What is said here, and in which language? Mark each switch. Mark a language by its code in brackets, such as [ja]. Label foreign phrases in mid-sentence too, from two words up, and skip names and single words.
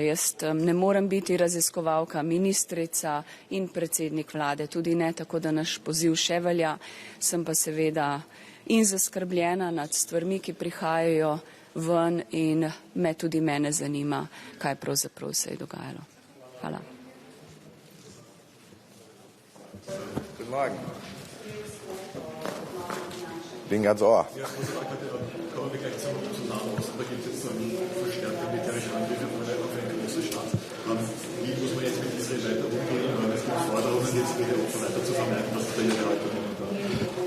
[sl] Jaz ne morem biti raziskovalka, ministrica in predsednik vlade, tudi ne tako, da naš poziv še velja. Sem pa seveda in zaskrbljena nad stvarmi, ki prihajajo ven in tudi mene zanima, kaj pravzaprav se je dogajalo. Hvala. [de] Guten Morgen. Bin ganz ohr. Kommen wir gleich zu Nahost. Da gibt es jetzt so einen verstärkten militärischen Angriff auf eine große Stadt. Wie muss man jetzt mit Israel weiter umgehen? Es gibt Forderungen, jetzt wieder und so weiter zu vermeiden, was da Ihre Haltung momentan?